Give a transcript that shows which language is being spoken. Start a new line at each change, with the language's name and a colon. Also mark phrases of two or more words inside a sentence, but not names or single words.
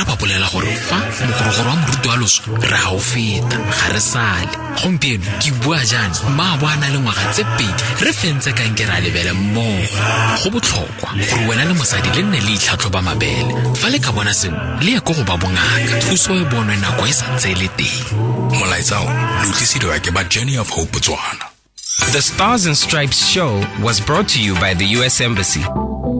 Tswana: ba bolela gore fa mogorogoro wa moruti wa loso re a o feta ga re sale gompieno ke bua jaana mma a boana le ngwaga tse pedi re fentse kankere ya lebele mmogo go botlhokwa gore wena le mosadi le nne le itlhatlhoba mabele fa le ka bona seno le ye ko go ba bongaka thuso e bonwe nako e sa ntse e le teng molaetsa o lo tlisedwa ke ba Journey of Hope Botswana.
English: The Stars and Stripes Show was brought to you by the U.S. Embassy.